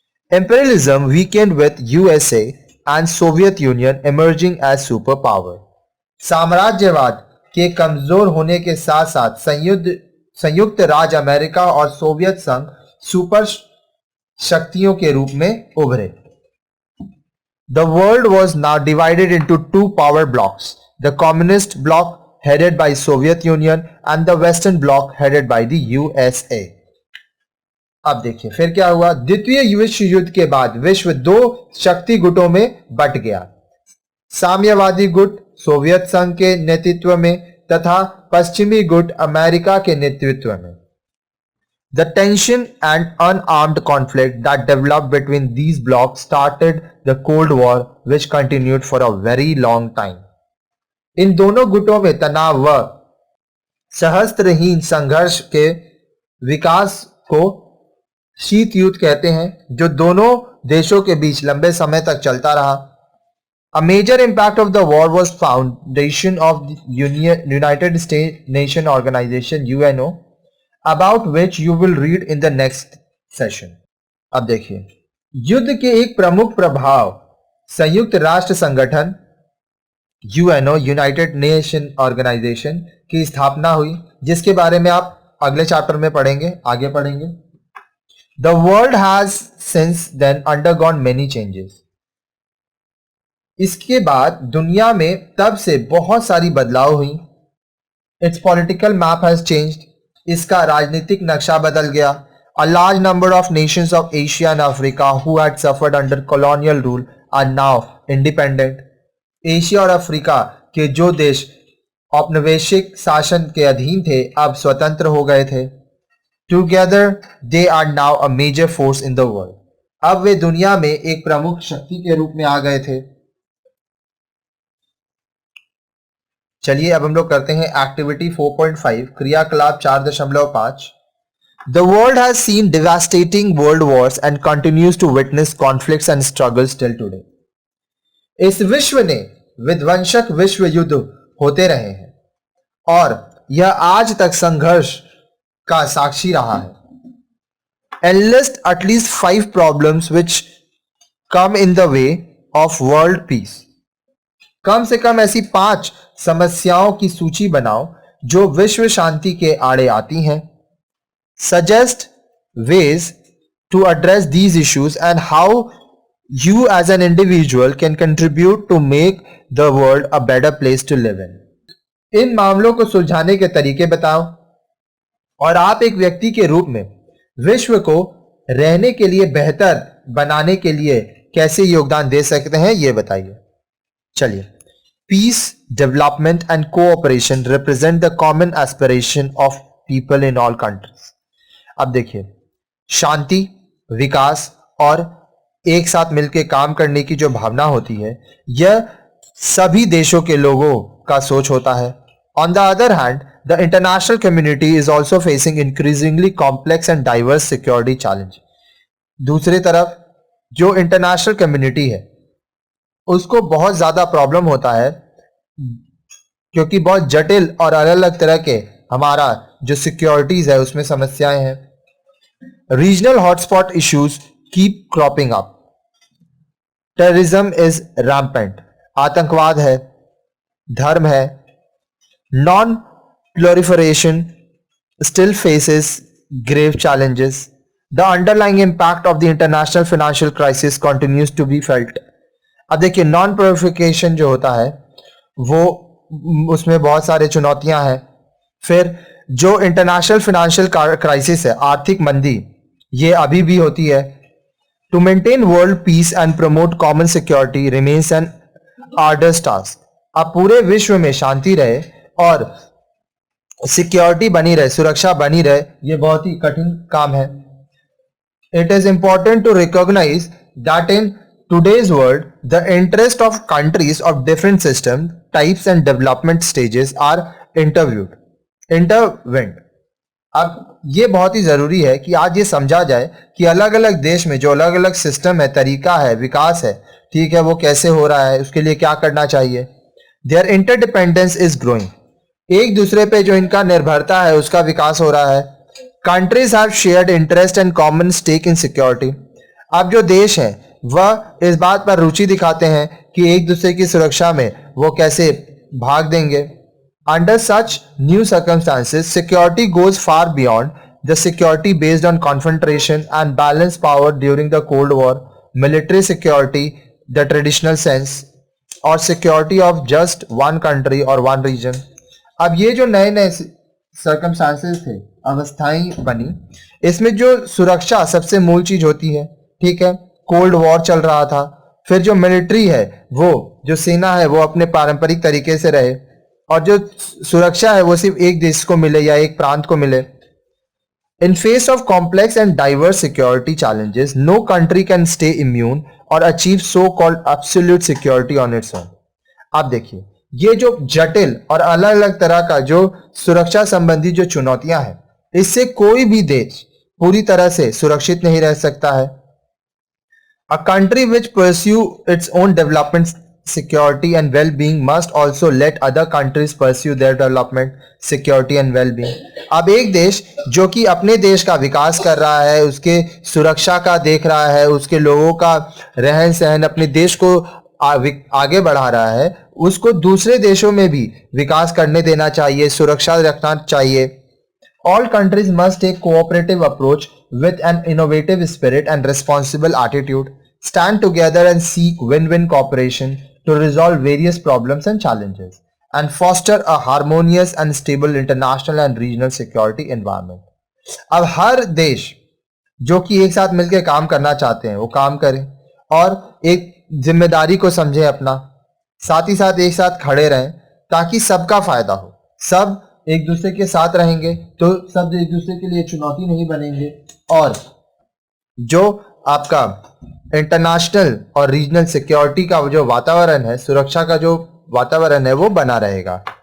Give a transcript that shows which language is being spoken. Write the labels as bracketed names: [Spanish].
[English] Imperialism weakened with USA and Soviet Union emerging as superpower. [Hindi] साम्राज्यवाद के कमजोर होने के साथ साथ संयुक्त राज्य अमेरिका और सोवियत संघ सुपर शक्तियों के रूप में उभरे। [English] The world was now divided into 2 power blocks, the communist bloc headed by Soviet Union and the Western bloc headed by the USA. [Hindi] अब देखिए फिर क्या हुआ। द्वितीय विश्व युद्ध के बाद विश्व 2 शक्ति गुटों में बट गया। साम्यवादी गुट सोवियत संघ के नेतृत्व में तथा पश्चिमी गुट अमेरिका के नेतृत्व में। [English] The tension and unarmed conflict that developed between these blocs started the Cold War, which continued for a very long time. [Hindi] इन दोनों गुटों में तनाव व सहस्त्रहीन संघर्ष के विकास को शीत युद्ध कहते हैं, जो दोनों देशों के बीच लंबे समय तक चलता रहा। [English] A major impact of the war was foundation of the United States Nation Organization UNO, about which you will read in the next session. [Hindi] अब देखिए, युद्ध के एक प्रमुख प्रभाव संयुक्त राष्ट्र संगठन UNO यूनाइटेड नेशन ऑर्गेनाइजेशन की स्थापना हुई, जिसके बारे में आप अगले चैप्टर में पढ़ेंगे, आगे पढ़ेंगे। [English] The world has since then undergone many changes. [Hindi] इसके बाद दुनिया में तब से बहुत सारी बदलाव हुई। [English] Its political map has changed. [Hindi] इसका राजनीतिक नक्शा बदल गया। [English] A large number of nations of Asia and Africa who had suffered under colonial rule are now independent. [Hindi] Asia और अफ्रीका के जो देश औपनिवेशिक शासन के अधीन थे, अब स्वतंत्र हो गए थे। [English] Together they are now a major force in the world. [Hindi] अब वे दुनिया में एक प्रमुख शक्ति के रूप में आ गए थे। चलिए अब हम लोग करते हैं एक्टिविटी 4.5 क्रियाकलाप 4.5। [English] The world has seen devastating world wars and continues to witness conflicts and struggles till today. [Hindi] इस विश्व ने विध्वंसक विश्व युद्ध होते रहे हैं और यह आज तक संघर्ष का साक्षी रहा है। [English] And list at least 5 problems which come in the way of world peace. [Hindi] कम से कम ऐसी 5 समस्याओं की सूची बनाओ जो विश्व शांति के आड़े आती हैं। [English] Suggest ways to address these issues and how you as an individual can contribute to make the world a better place to live in. [Hindi] इन मामलों को सुलझाने के तरीके बताओ और आप एक व्यक्ति के रूप में विश्व को रहने के लिए बेहतर बनाने के लिए कैसे योगदान दे सकते हैं, यह बताइए। चलिए, [English] Peace, development and cooperation represent the common aspiration of people in all countries. [Hindi] अब देखिए, शांति, विकास और एक साथ मिलकर काम करने की जो भावना होती है, यह सभी देशों के लोगों का सोच होता है। [English] On the other hand, the international community is also facing increasingly complex and diverse security challenges. [Hindi] दूसरी तरफ जो इंटरनेशनल कम्युनिटी है उसको बहुत ज्यादा प्रॉब्लम होता है, क्योंकि बहुत जटिल और अलग अलग तरह के हमारा जो सिक्योरिटीज है उसमें समस्याएं हैं। [English] Regional hotspot issues keep cropping up. Terrorism is rampant. [Hindi] आतंकवाद है, धर्म है। [English] Non proliferation still faces grave challenges. The underlying impact of the international financial crisis continues to be felt. [Hindi] अब देखिए, नॉन प्रोलिफरेशन जो होता है वो उसमें बहुत सारे चुनौतियां हैं। फिर जो इंटरनेशनल फाइनेंशियल क्राइसिस है, आर्थिक मंदी, ये अभी भी होती है। [English] To maintain world peace and promote common security remains an arduous task. [Hindi] अब पूरे विश्व में शांति रहे और सिक्योरिटी बनी रहे, सुरक्षा बनी रहे, ये बहुत ही कठिन काम है। [English] It is important to recognise that in today's world, the interest of countries of different system types and development stages are intertwined. [Hindi] अब ये बहुत ही जरूरी है कि आज ये समझा जाए कि अलग अलग देश में जो अलग अलग सिस्टम है, तरीका है, विकास है, ठीक है, वो कैसे हो रहा है, उसके लिए क्या करना चाहिए। [English] Their interdependence is growing. [Hindi] एक दूसरे पे जो इनका निर्भरता है उसका विकास हो रहा है। [English] Countries have shared interest and common stake in security. [Hindi] अब जो देश है वह इस बात पर रुचि दिखाते हैं कि एक दूसरे की सुरक्षा में वो कैसे भाग देंगे। [English] Under such new circumstances, security goes far beyond the security based on confrontation and balanced power during the Cold War, military security, the traditional sense, [Hindi] और [English] security of just one country or one region. [Hindi] अब ये जो नए नए circumstances थे, अवस्थाएं बनी, इसमें जो सुरक्षा सबसे मूल चीज होती है, ठीक है, कोल्ड वॉर चल रहा था। फिर जो मिलिट्री है, वो जो सेना है वो अपने पारंपरिक तरीके से रहे। और जो सुरक्षा है वो सिर्फ एक देश को मिले या एक प्रांत को मिले. [English] In face of complex and diverse security challenges, no country can stay immune or achieve so-called absolute security on its own. [Hindi] आप देखिए, ये जो जटिल और अलग अलग तरह का जो सुरक्षा संबंधी जो चुनौतियां हैं, इससे कोई भी देश पूरी तरह से सुरक्षित नहीं रह सकता है. [English] A country which pursue its own development, security and well-being must also let other countries pursue their development, security and well-being. [Hindi] अब एक देश जो कि अपने देश का विकास कर रहा है, उसके सुरक्षा का देख रहा है, उसके लोगों का रहन सहन, अपने देश को आगे बढ़ा रहा है, उसको दूसरे देशों में भी विकास करने देना चाहिए, सुरक्षा रखना चाहिए. [English] All countries must take cooperative approach with an innovative spirit and responsible attitude, stand together and seek win-win cooperation to resolve various problems and challenges, and foster a harmonious and stable international and regional security environment. [Hindi] अब हर देश जो कि एक साथ मिलकर काम करना चाहते हैं वो काम करें और एक जिम्मेदारी को समझें अपना, साथ ही साथ एक साथ खड़े रहें ताकि सबका फायदा हो. सब एक दूसरे के साथ रहेंगे तो सब एक दूसरे के लिए चुनौती नहीं बनेंगे और जो आपका इंटरनेशनल और रीजनल सिक्योरिटी का जो वातावरण है, सुरक्षा का जो वातावरण है वो बना रहेगा.